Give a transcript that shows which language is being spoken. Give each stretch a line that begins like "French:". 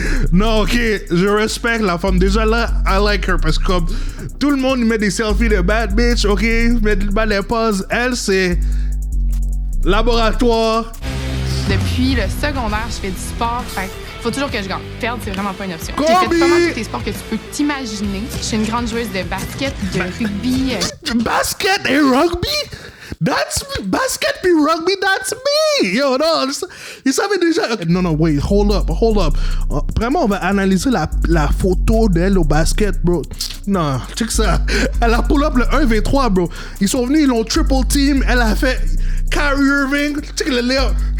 French: Non, ok, je respecte la femme. Déjà là,
English: I like her
French: parce que comme tout le monde met des selfies de bad bitch, ok, met des poses. Elle, c'est laboratoire. Depuis le secondaire, je fais du sport. Faut toujours que je gagne. Perdre, c'est vraiment pas une option. Kobe! J'ai fait pas mal tous les sports que tu peux t'imaginer. Je suis une grande joueuse de basket, de rugby. Basket et rugby?
English: That's me.
French: Basket et rugby,
English: that's me.
French: Yo, non, ils savaient déjà. Okay, non,
English: wait, hold up.
French: Vraiment, on va analyser la photo d'elle au basket, bro. Non, check ça. Elle a pull up le 1v3, bro. Ils sont venus, ils l'ont triple team. Elle a fait Kyrie Irving. Check le layout.